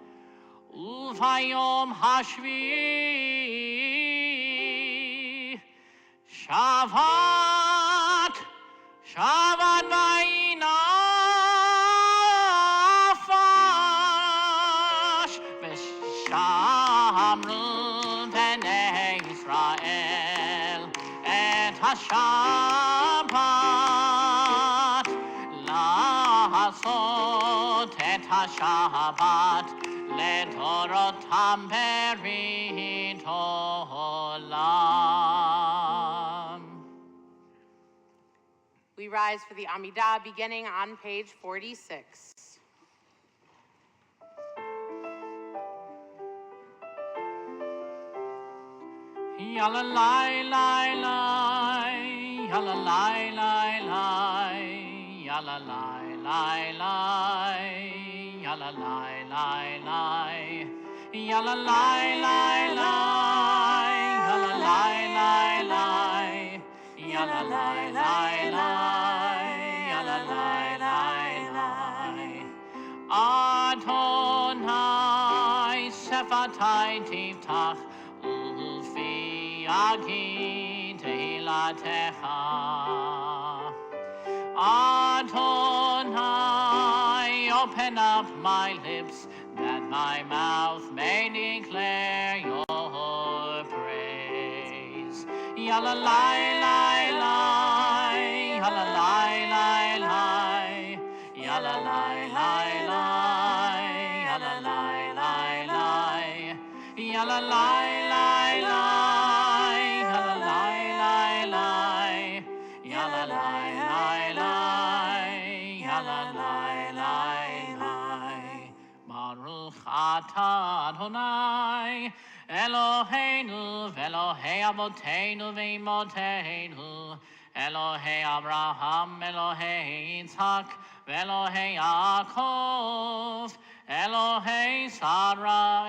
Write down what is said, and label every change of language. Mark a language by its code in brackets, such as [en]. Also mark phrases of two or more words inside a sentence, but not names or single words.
[he] וביום השביעי שבת, שבת בנפש, ושמרו בני ישראל את השבת, לעשות את השבת לדורותם ברית עולם. [en] We rise for the Amidah beginning on page 46. Yalla lai lai lai, yalla lai lai lai, yalla lai lai lai, yalla lai lai lai, yalla lai lai lai, yalla lai lai lai, yalla lai lai lai, yalla lai lai lai. [he] אדני שפתי תפתח ופי יגיד תהלתך. [en] Adonai, open up my lips, that my mouth may declare your praise. Yalla lai lai lai, yalla lai lai lai, yalla lai lai lai, yalla lai lai lai, yalla lai lai lai, yalla lai lai lai, yalla lai lai lai, yalla lai lai lai. [he] ברוך אתה אדני אלהינו ואלהי אבותינו ואמותינו, אלהי אברהם, אלהי יצחק, ואלהי יעקב, אלהי שרה,